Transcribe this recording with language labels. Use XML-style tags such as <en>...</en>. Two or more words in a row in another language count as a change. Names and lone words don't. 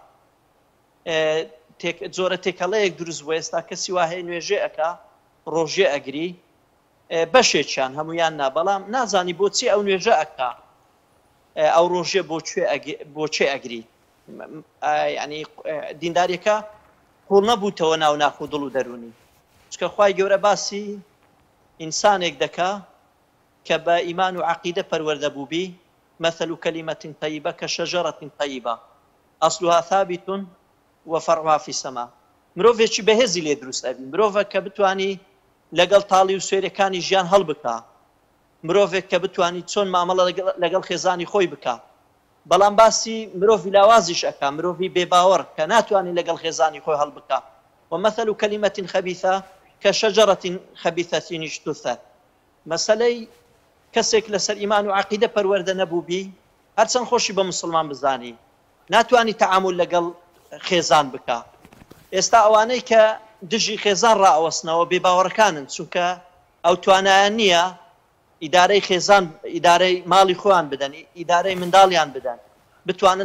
<ckb>زۆرە تێکەڵەیەک دروست بۆ ئێستا کەسی واهەیە نوێژێ ئەکا ڕۆژێ ئەگری بەشێکیان هەمویان نا بەڵام نازانی بۆچی ئەو نوێژە ئەکا ئەو ڕۆژێ بۆچێ ئەگری ینی دینداریەکە قوڵ نەبووتەوە ناو ناخ و دڵ و دەرونی چکە خوای گەورە باسی ئینسانێک دەکا کە بە ئیمان و عەقیدە پەروەردە بووبی</ckb> <ar>مثل كلمة طيبة كشجرة طيبة أصلها ثابت وفرعها في السماء</ar> <ckb>مرۆڤێکی بەهێزی لێ دروست ئەبی مرۆڤێک کە بتوانی لەگەڵ تاڵی و سوێرەکانی ژیان هەڵبکا مرۆڤێک کە بتوانی چۆن مامەڵە لەگەڵ خێزانی خۆی بکە بەڵام باسی مرۆڤی لاوازیش ئەکا مرۆڤی بێباوەڕ کە ناتوانانی لەگەڵ خێزانی خۆی هەڵبکە</ckb> <ar>ومثل كلمة خبيثة كشجرة خبيثة اجتثت</ar> <ckb>مەسەلەی کەسێک لەسەر ئیمان و عەقیدە پەروەردە نەبووبی هەرچەند خۆشی بە مسلمان بزانی ناتوانی تەعامل لەگەڵ خێزان بکە ئێستا ئەوانەی کە دژی خێزان ڕائەوەستنەوە بێباوەڕەکانن چونکە ئەو توانایان نییە ئیدارەی خێزان ئیدارەی ماڵی خۆیان بدەن ئیدارەی منداڵیان بدەن بتوانن</ckb>